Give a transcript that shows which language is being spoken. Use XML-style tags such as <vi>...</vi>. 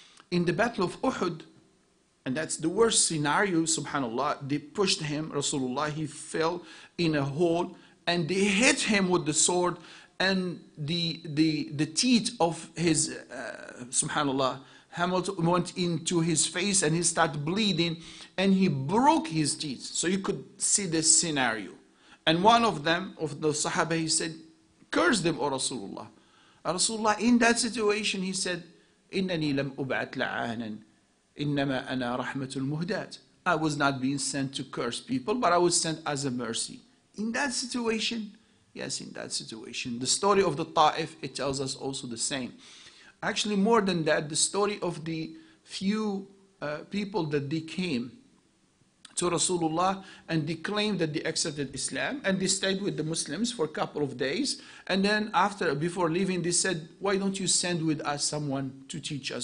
<en>In the Battle of Uhud, and that's the worst scenario, subhanallah, they pushed him, Rasulullah, he fell in a hole and they hit him with the sword, and the teeth of his, subhanallah, Hamilton went into his face and he started bleeding and he broke his teeth. So you could see this scenario. And one of them, of the Sahaba, he said, curse them, O Rasulullah. Rasulullah, in that situation, he said,</en> <ar>إِنَّنِي لَمْ أُبْعَتْ لَعَانًا إِنَّمَا أَنَا رَحْمَةُ الْمُهْدَاتِ.</ar> <en>I was not being sent to curse people, but I was sent as a mercy. In that situation, yes, in that situation. The story of the Ta'if, it tells us also the same. Actually, more than that, the story of the few people that they came to Rasulullah and they claimed that they accepted Islam and they stayed with the Muslims for a couple of days, and then before leaving, they said, why don't you send with us someone to teach us?</en>